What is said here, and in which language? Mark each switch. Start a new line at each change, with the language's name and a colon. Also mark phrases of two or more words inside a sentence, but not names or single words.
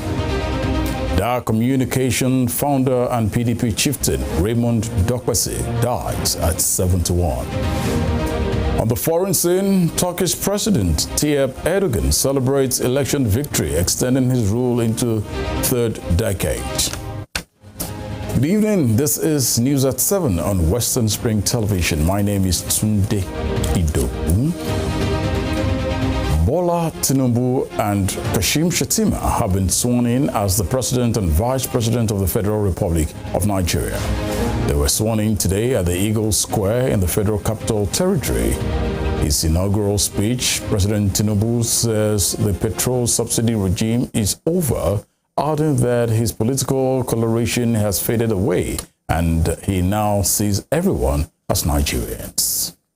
English: Dar Communication founder and PDP chieftain Raymond Dokwesi dies at 71. On the foreign scene, Turkish President Tayyip Erdogan celebrates election victory, extending his rule into third decade. Good evening. This is News at 7 on Westernspring Television. My name is Tunde Idowu. Bola Tinubu and Kashim Shettima have been sworn in as the President and Vice President of the Federal Republic of Nigeria. They were sworn in today at the Eagle Square in the Federal Capital Territory. His inaugural speech, President Tinubu says the petrol subsidy regime is over, adding that his political coloration has faded away and he now sees everyone as Nigerians.